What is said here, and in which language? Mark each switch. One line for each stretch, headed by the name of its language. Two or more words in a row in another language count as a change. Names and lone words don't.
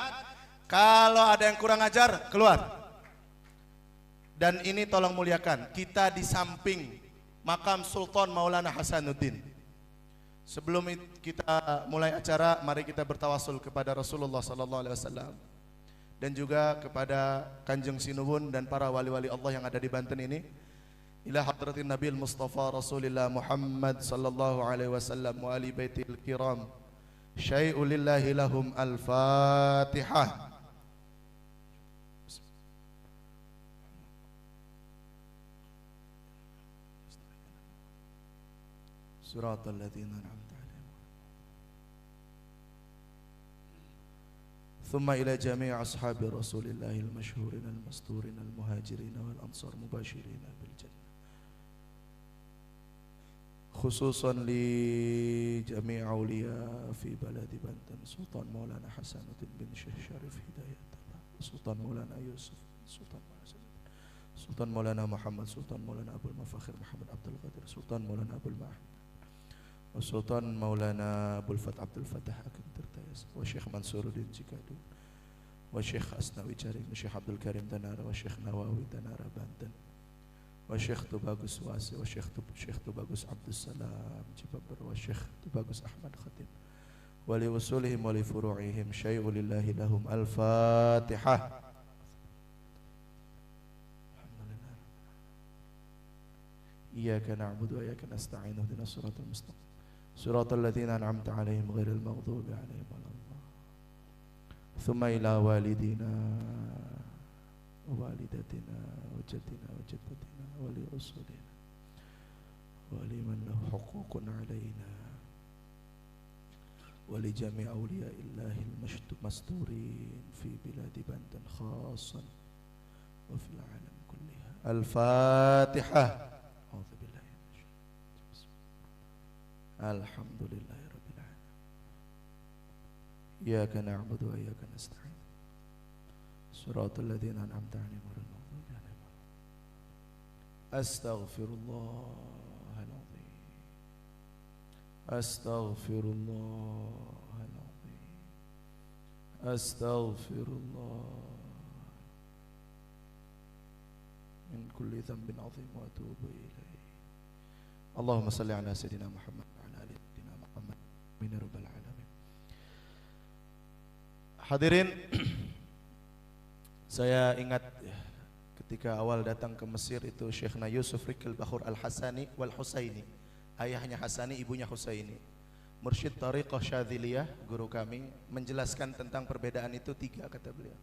Indonesian: Kalau ada yang kurang ajar, keluar. Dan ini tolong muliakan, kita di samping makam Sultan Maulana Hasanuddin. Sebelum kita mulai acara, mari kita bertawasul kepada Rasulullah
Arabic: صلى الله عليه وسلم
Indonesian: dan juga kepada Kanjeng Sinuwun dan para wali-wali Allah yang ada di Banten ini.
Arabic: إلى حضرة النبي المصطفى رسول الله محمد صلى الله عليه وسلم وآل البيت الكرام. شيء لله لهم الفاتحة. صراط الذين أنعمت عليهم. ثم إلى جميع أصحاب رسول الله المشهورين المستورين المهاجرين والأنصار المبشرين بالجنة. خصوصا لجميع أولياء في بلد بانتن، سلطان مولانا حسن الدين بن شيخ شريف هداية الله, سلطان مولانا يوسف، سلطان مولانا محمد, سلطان مولانا عبد المفاخر محمد عبد القادر، سلطان مولانا عبد المحمود، سلطان مولانا عبد الفتح عبد الفتاح آكن تيرتاياس، وشيخ منصور الدين جيكادو، وشيخ أسناوي كارينغ، وشيخ عبد الكريم تنارا، وشيخ نووي تنارا بانتن، وشيخ تباغوس واسي، وشيخ تباغوس عبد السلام جيباير، وشيخ تباغوس أحمد خطيب، ولأصولهم ولفروعهم شيء لله لهم الفاتحة. إياك نعبد وإياك نستعين اهدنا الصراط المستقيم صراط الذين أنعمت عليهم غير المغضوب عليهم ولا الضالين. ثم إلى والدينا ووالداتنا وجدنا وجداتنا ولأصولنا ولمن له حقوق علينا ولجميع أولياء الله المستورين في بلاد بانتن خاصة وفي العالم كلها. الفاتحة. الحمد لله رب العالمين. إياك نعبد وإياك نستعين. صراط الذين أنعمت عليهم غير المغضوب عليهم ولا الضالين. أستغفر الله العظيم. أستغفر الله العظيم. أستغفر الله من كل ذنب عظيم وأتوب إليه. اللهم صل على سيدنا محمد.
Indonesian: Hadirin, saya ingat ketika awal datang ke Mesir itu Syekhna Yusuf Rikil Bakhur Al-Hasani wal Husaini, ayahnya Hasani, ibunya Husaini, mursyid Tariqah Syadziliyah, guru kami, menjelaskan tentang perbedaan itu 3 kata beliau.